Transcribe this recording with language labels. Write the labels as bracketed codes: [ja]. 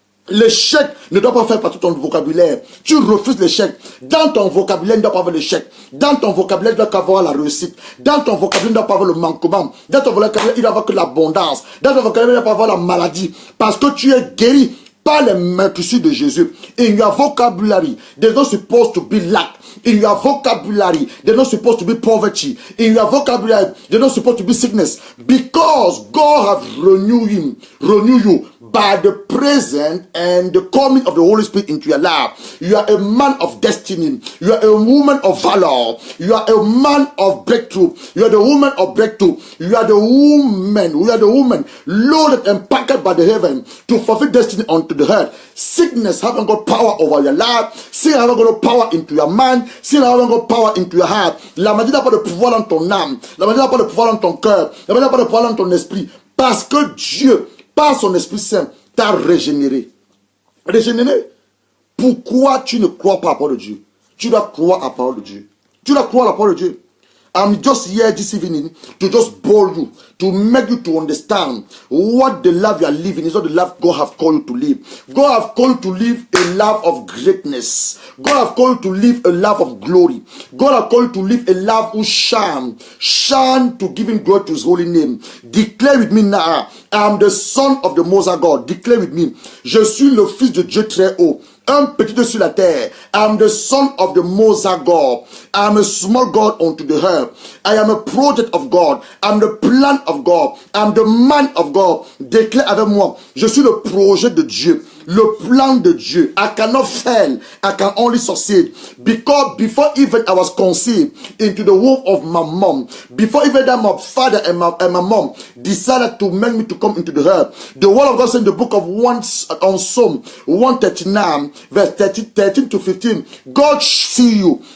[fr] L'échec ne doit pas faire partie de ton vocabulaire. Tu refuses l'échec. Dans ton vocabulaire, il ne doit pas avoir l'échec. Dans ton vocabulaire, il doit avoir la réussite. Dans ton vocabulaire, il ne doit pas avoir le manquement. Dans ton vocabulaire, il doit avoir que l'abondance. Dans ton vocabulaire, il ne doit pas avoir la maladie. Parce que tu es guéri par les meurtrissures de Jésus. [en] In your vocabulary, there's not supposed to be lack. In your vocabulary, there's not supposed to be poverty. In your vocabulary, there's not supposed to be sickness. Because God has renewed you by the presence and the coming of the Holy Spirit into your life. You are a man of destiny. You are a woman of valor. You are a man of breakthrough. You are the woman of breakthrough. You are the woman. We are the woman loaded and packed by the heaven to fulfill destiny unto the earth. Sickness haven't got power over your life. Sin haven't got power into your mind. Sin haven't got power into your heart. [fr] La maladie n'a pas de pouvoir dans ton âme. La maladie n'a pas de pouvoir dans ton cœur. La maladie n'a pas de pouvoir dans ton esprit. Parce que Dieu, par son Esprit Saint, t'a régénéré. Régénéré. Pourquoi tu ne crois pas à la parole de Dieu? Tu dois croire à la parole de Dieu. Tu dois croire à la parole de Dieu. [en] I'm just here this evening to just bore you, to make you to understand what the life you are living is not the life God have called you to live. God have called you to live a life of greatness. God have called you to live a life of glory. God have called you to live a life who shine to give Him glory to His holy name. Declare with me now, I am the son of the Most High God. Declare with me, [fr] je suis le fils de Dieu très haut. Un petit Dieu sur la terre. [en] I am the son of the Most High God. I am a small God unto the earth. I am a project of God. I am the plan of God. I am the man of God. [fr] Déclare avec moi, je suis le projet de Dieu. Le plan de Dieu. [en] I cannot fail. I can only succeed. Because before even I was conceived into the womb of my mom, before even that my father and my mom decided to make me to come into the earth, the word of God said in the book of Psalm 139, verse 13 to 15, God see you.